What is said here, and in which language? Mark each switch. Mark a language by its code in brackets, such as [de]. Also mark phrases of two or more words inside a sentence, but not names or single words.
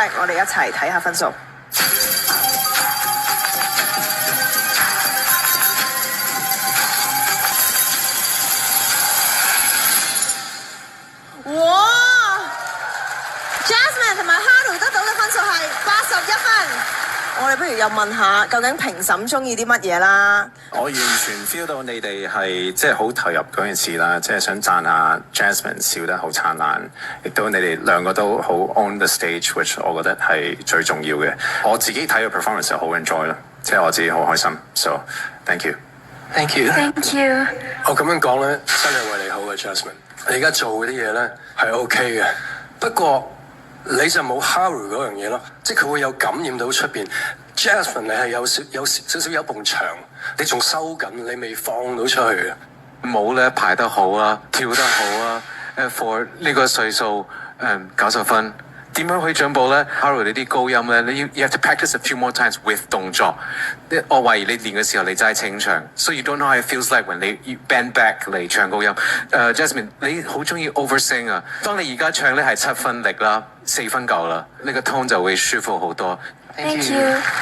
[yue] 我哋一齊睇下分數。哇 Jasmine 同埋 Haru 得到嘅分數係81分。我哋不如又問下，究竟評審中意啲乜嘢啦？我完全 feel 到你哋係即係好投入嗰件事啦，即係想讚下 Jasmine 笑得好燦爛，亦都你哋兩個都好 [en] on the stage， [yue] which 我覺得係最重要嘅。我自己睇個 performance 就好 enjoy 啦，即係我自己好開心。 [en] So thank you。Thank you。Thank you。 [yue] 我咁樣講咧，真係為你好嘅 Jasmine。你而家做嗰啲嘢咧係 OK 嘅，不過你就冇 Haru 嗰樣嘢咯，即係佢會有感染到出邊。Jasmine 你係有少少有埲牆，你仲收緊，你未放到出去嘅。舞咧排得好啊，跳得好啊。for 呢個歲數90分，點樣可以進步咧 ？Haru 你啲高音咧，你要 [en] you have to practice a few more times with [yue] 動作。我懷疑你練嘅時候你真係清唱 ， [en] so you don't know how it feels like when [yue] 你 [en] bend back [yue] 嚟唱高音。Jasmine 你好中意 oversing 啊，當你而家唱咧係7分力啦，4分夠啦，呢個 tone 就會舒服好多。 [en] Thank you。